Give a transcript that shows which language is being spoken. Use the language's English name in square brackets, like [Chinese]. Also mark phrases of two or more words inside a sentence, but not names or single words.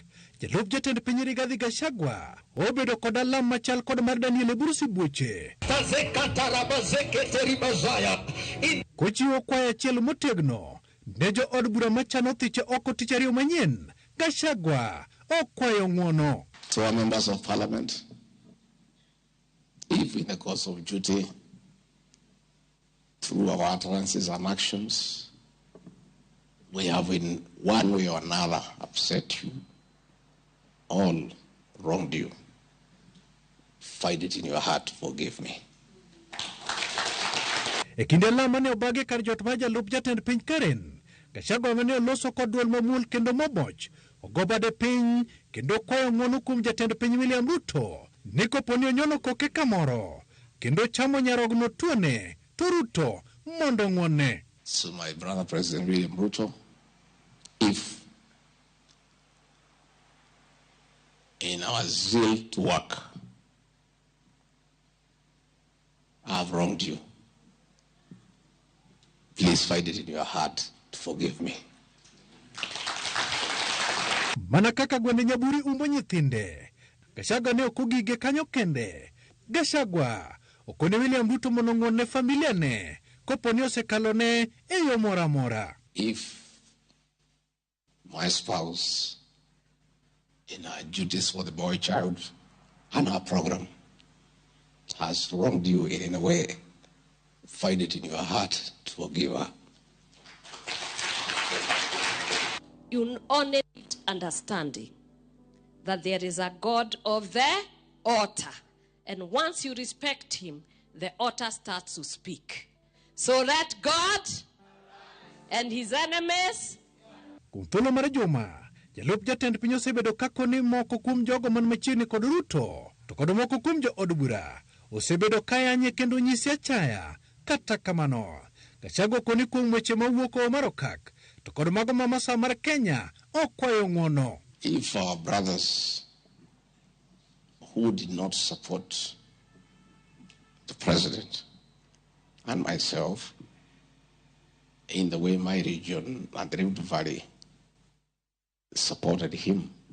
[Luo (Kenya and Tanzania)] Jalup jatend piny Rigathi Gachagua obedo kod alam machal kod mar Daniel Burusi Buoche. Kochiwo kwaya achiel motegno ne jo od bura machano thiche oko tich ariyo manyien. Gachagua okwayo ng'wono. [English] To our members of parliament, if in the course of duty, through our utterances and actions, we have in one way or another upset you, all wronged you, find it in your heart, forgive me. [Luo (Kenya and Tanzania)] Ekinde lama ne obage kar jot ma jalup jatend piny Karen, Gachagua mane oloso kod duol mamuol kendo maboch, ogo bade piny kendo kwayo ng'wono kuom jatend piny William Ruto, ni koponi onyono koke kamoro, kendo chamo nyarogno tuone, to Ruto mondo ng'wonne. [English] So my brother President William Ruto, if in our zeal to work, I have wronged you, please find it in your heart to forgive me. [Luo (Kenya and Tanzania)] Mana kaka gwende Nyaburi umbo nyithinde, Gachagua ne okogige kanyo kende. Gachagua okone William Ruto mondo ng'wonne familia ne koponi osekalone e yo mora mora. [English] If my spouse, in our duties for the boy child and our program, has wronged you in any way, find it in your heart to forgive her. You only need understanding that there is a God of the altar. And once you respect him, the altar starts to speak. So let God and his enemies [Luo (Kenya and Tanzania)] Kuom thuolo mar juma, jalup jatend piny osebedo kakoni moko kuom jogo man machiegni kod Ruto, to kod moko kuom jo od bura osebedo kayanye kendo nyisi achaya. Kata kamano, Gachagua koni kuom weche mawuok mar okak, to kod mago ma Masawa mar Kenya okwayo ng'uono. [English] If our brothers who did not support the president and myself in the way my region and the Rift Valley supported him,